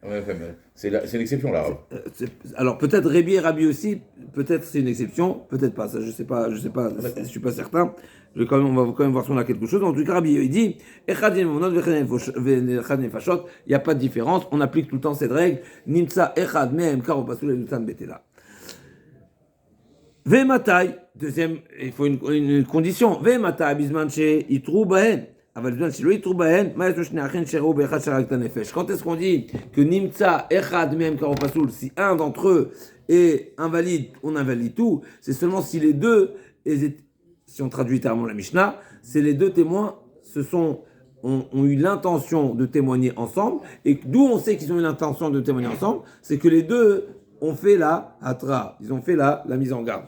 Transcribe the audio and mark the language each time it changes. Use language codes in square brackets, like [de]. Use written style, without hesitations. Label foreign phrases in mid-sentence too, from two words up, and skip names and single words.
[fr] Ouais, c'est l'exception là. Alors peut-être Rabbi et Rabbi aussi, peut-être c'est une exception, peut-être pas, ça je sais pas, je suis pas certain. On va quand même voir si on a quelque chose. En tout cas, Rabbi il dit, il n'y a pas de différence, on applique tout le temps cette règle. [he] נמצא אחד מהם קרוב פסול עדותן בטלה. Ve'matai, [fr] deuxième, il faut une condition. [he] ואימתי בזמן שהתרו בהן. [fr] Quand est-ce qu'on dit que [he] נמצא אחד מהם קרוב פסול, [fr] si un d'entre eux est invalide, on invalide tout, c'est seulement si les deux, si on traduit littéralement la Mishnah, c'est les deux témoins ont eu l'intention de témoigner ensemble, et d'où on sait qu'ils ont eu l'intention de témoigner ensemble, c'est que les deux ont fait la hatra, ils ont fait la mise en garde.